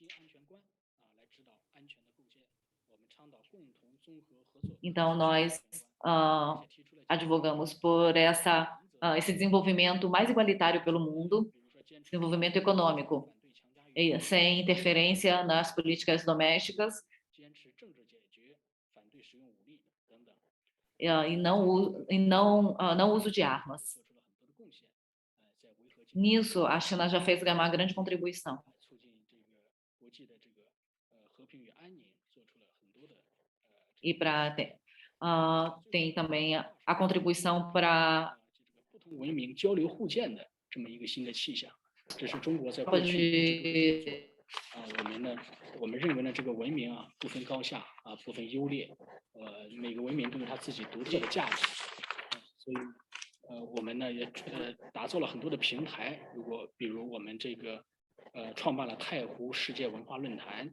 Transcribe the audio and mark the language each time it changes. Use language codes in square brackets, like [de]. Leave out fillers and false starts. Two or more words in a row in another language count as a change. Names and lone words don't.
[pt] Então, nós advogamos por esse desenvolvimento mais igualitário pelo mundo, desenvolvimento econômico, sem interferência nas políticas domésticas, e não uso de armas. Nisso, a China já fez uma grande contribuição. E tem também a contribuição para [zh] 文明交流互鉴的这么一个新的气象，这是中国在过去我们认为呢，这个文明不分高下不分优劣，每个文明都有它自己独特的价值，所以我们呢也打造了很多的平台，比如我们这个创办了太湖世界文化论坛。